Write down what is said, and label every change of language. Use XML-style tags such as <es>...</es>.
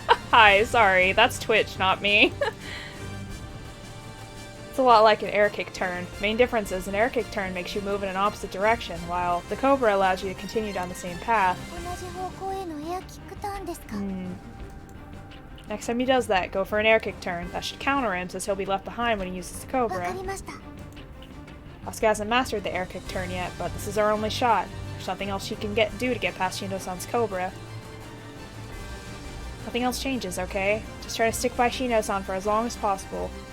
<en>Hi, sorry, that's Twitch, not me. It's a lot like an air kick turn. Main difference is an air kick turn makes you move in an opposite direction, while the Cobra allows you to continue down the same path.</en> <ja>同じ方向へのエアキックターンですか。</ja> <en>Next time he does that, go for an air kick turn. That should counter him, since he'll be left behind when he uses the</en> <ja>わか</ja> <en>Cobra.</en> <ja>りました。</ja> <en>Asuka hasn't mastered the air kick turn yet, but this is our only shot. There's nothing else she can do to get past Shino-san's Cobra. Nothing else changes, okay? Just try to stick by Shino-san for as long as possible.</en>